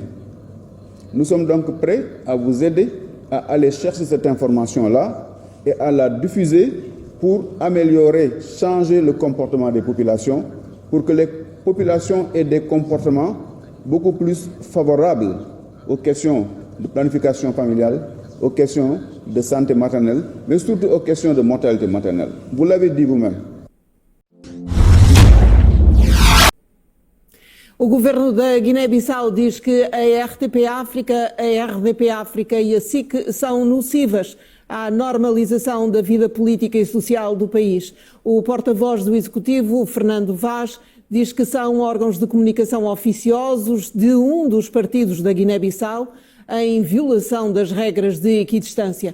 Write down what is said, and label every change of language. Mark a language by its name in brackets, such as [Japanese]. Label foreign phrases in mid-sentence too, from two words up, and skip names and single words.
[French] Nous sommes donc prêts à vous aider à aller chercher cette information-là et à la diffuser pour améliorer, changer le comportement des populations, pour que les populations aient des comportements beaucoup plus favorables aux questions de planification familiale, aux questions de santé maternelle, mais surtout aux questions de mortalité maternelle. Vous l'avez dit vous-même. [Portuguese] O governo da Guiné-Bissau diz que a RTP África, a RDP África e a SIC são nocivas à normalização da vida política e social do país. O porta-voz do Executivo, Fernando Vaz, diz que são órgãos de comunicação oficiosos de um dos partidos da Guiné-Bissau em violação das regras de equidistância.